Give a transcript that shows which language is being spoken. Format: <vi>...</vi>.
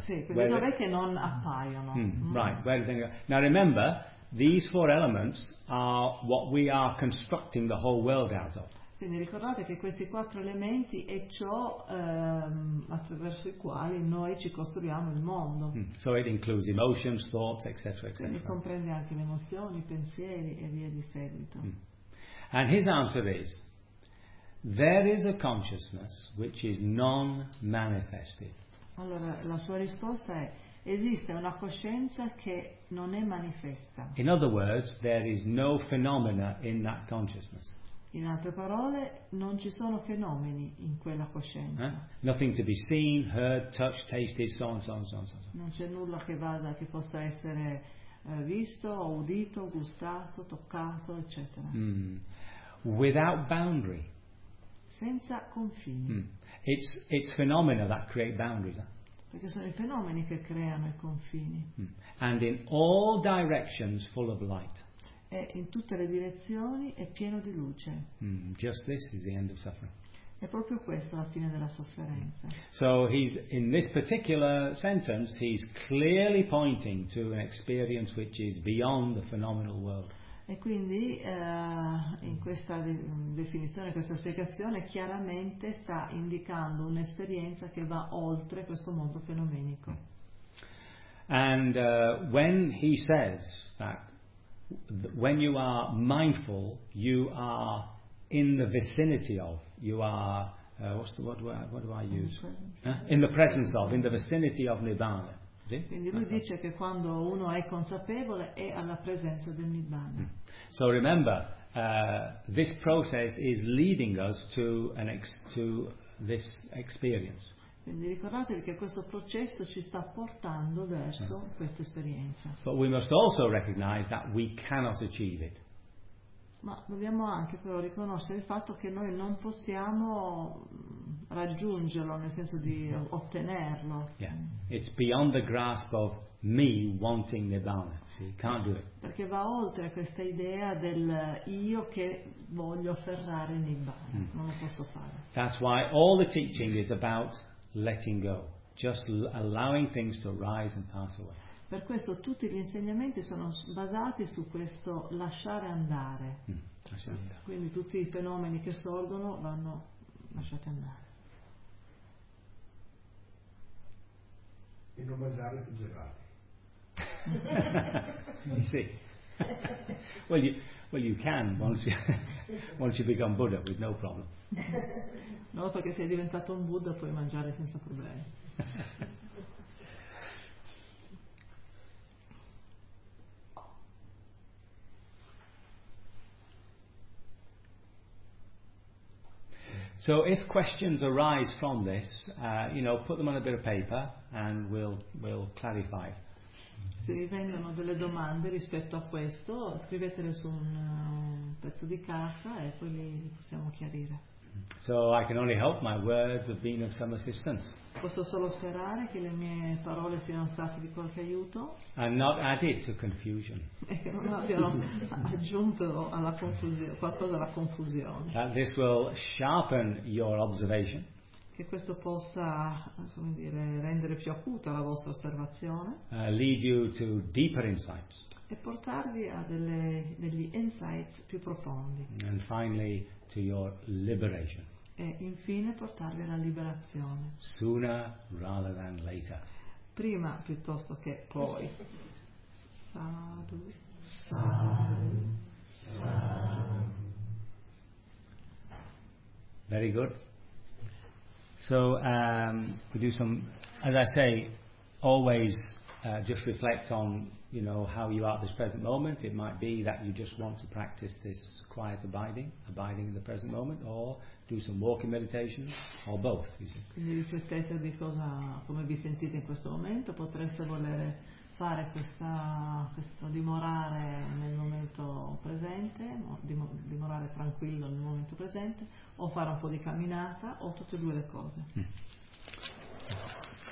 <it>Sì, quindi dov'è che non appaiono.</it> <en>Right, where do they go? Now remember, these four elements are what we are constructing the whole world out of.</en> <it>Quindi ricordate che questi quattro elementi è ciò attraverso i quali noi ci costruiamo il mondo.</it> <en>So it includes emotions, thoughts, etc., etc.</en> <it>Quindi comprende anche le emozioni, i pensieri e via di seguito.</it> <en>And his answer is, there is a consciousness which is non-manifested.</en> <it>Allora, la sua risposta è, esiste una coscienza che non è manifesta.</it> <en>In other words, there is no phenomena in that consciousness.</en> <it>In altre parole, non ci sono fenomeni in quella coscienza.</it> <en>Nothing to be seen, heard, touched, tasted, so on, so on, so on, so on.</en> <it>Non c'è nulla che vada, che possa essere visto, udito, gustato, toccato, eccetera.</it> <en>Without boundary.</en> <it>Senza confini.</it> <en>It's phenomena that create boundaries.</en> <it>Perché sono i fenomeni che creano i confini.</it> <en>And in all directions full of light.</en> <it>E in tutte le direzioni è pieno di luce.</it> <en>Just this is the end of suffering.</en> <it>È proprio questa la fine della sofferenza.</it> <en>So he's in this particular sentence he's clearly pointing to an experience which is beyond the phenomenal world.</en> <it>E quindi in questa definizione, questa spiegazione chiaramente sta indicando un'esperienza che va oltre questo mondo fenomenico.</it> <en>And when he says that when you are mindful, you are in the vicinity of, you are, what do I use? In the presence of, in the vicinity of Nibbana.</en> <it>Quindi lui dice che quando uno è consapevole è alla presenza del Nibbana.</it> <en>So remember, this process is leading us to this experience.</en> <it>Quindi ricordatevi che questo processo ci sta portando verso questa esperienza.</it> <en>But we must also recognize that we cannot achieve it.</en> <it>Ma dobbiamo anche però riconoscere il fatto che noi non possiamo raggiungerlo, nel senso di ottenerlo.</it> <en>Yeah. It's beyond the grasp of me wanting Nibbana. See, can't do it.</en> <it>Perché va oltre questa idea del io che voglio afferrare Nibbana. Non lo posso fare.</it> <en>That's why all the teaching is about letting go, just allowing things to rise and pass away.</en> <it>Per questo tutti gli insegnamenti sono basati su questo lasciare andare. Quindi tutti i fenomeni che sorgono vanno lasciati andare. E non mangiare più gelati.</it> <en>You see. Well, you can once you become Buddha with no problem.</en> <it>Noto che sei diventato un Buddha, puoi mangiare senza problemi.</it> <en>So if questions arise from this, put them on a bit of paper and we'll clarify.</en> <it>Se vi vengono delle domande rispetto a questo, scrivetele su un pezzo di carta e poi li possiamo chiarire.</it> <en>So I can only hope my words have been of some assistance.</en> <it>Posso solo sperare che le mie parole siano state di qualche aiuto.</it> <en>And not added to confusion.</en> <it>E che non abbiano aggiunto alla confusione, qualcosa alla confusione.</it> <en>That this will sharpen your observation.</en> <it>Che questo possa, come dire, rendere più acuta la vostra osservazione.</it> <en>Lead you to deeper insights.</en> <it>E portarvi a degli insights più profondi.</it> <en>And finally to your liberation.</en> <it>E infine portarvi alla liberazione.</it> <en>Sooner rather than later.</en> <it>Prima piuttosto che poi.</it> <pi>Sadhu. Sadhu. Sadhu.</pi> <en>Very good. So we do some, as I say, always just reflect on, you know, how you are at this present moment. It might be that you just want to practice this quiet abiding in the present moment, or do some walking meditation, or both.</en> <it>Quindi riflettete di cosa, come vi sentite in questo momento. Potreste voler fare questo dimorare nel momento presente, dimorare tranquillo nel momento presente, o fare un po' di camminata, o tutte e due le cose.</it>